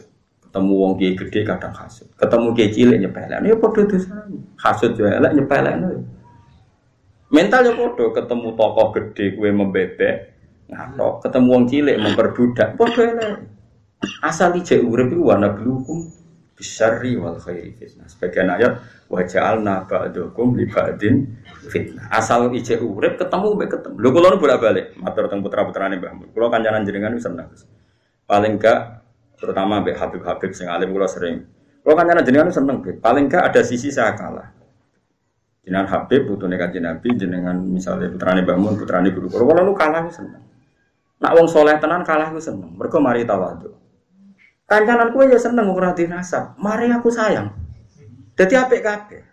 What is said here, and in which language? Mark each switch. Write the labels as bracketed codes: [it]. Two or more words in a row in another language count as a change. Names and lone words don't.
[jv] Ketemu wong kiai gedhe kadang hasud. Ketemu kiai cilik nyepelekno ya padha dosane. Hasud yo elek nyepelekno. Mental yo padha ketemu tokoh gedhe kowe membebek. ngatok, ketemu wong cilik memperbudak. Padha elek. Asal ijek urip iku [ar] ونبلوكم بالشر والخير فتنة. [id] Sebagian ayat [ar] وجعلنا بعضكم لبعض فتنة. [jv] Asal ijek urip ketemu mbek ketemu. Lho kula nu bolak-balik matur teng putra-putrane Mbah Mun. Kula kancanan jenengan wis seneng. Paling gak terutama mbek Habib-habib sing alim kula sering. Kula kancanan jenengan seneng, [id] paling gak ada sisi saya kalah. [jv] Jenengan Habib putune Kanjeng Nabi, jenengan misalnya putrane Mbah Mun, putrane guru kula nu kalah wis seneng. Nak wong soleh tenan kalah ku seneng. Mergo mari tawadhu. Kancanan kuwi ya seneng ora dinasab. Mari aku sayang. Dadi apik kabeh.